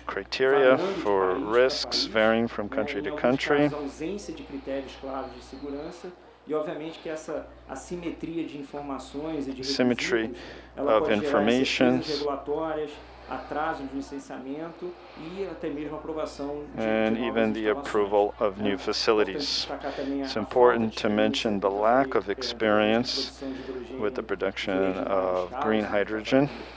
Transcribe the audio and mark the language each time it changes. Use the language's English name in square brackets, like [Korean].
[English] Criteria for risks varying from country to country. [Portuguese] A ausência de critérios claros de segurança. E obviamente que essa assimetria de informações e de requisitos, ela pode gerar incertezas regulatórias, atraso de licenciamento e até mesmo aprovação [English] and even the approval of new facilities. It's important to mention the lack of experience with the production of green hydrogen.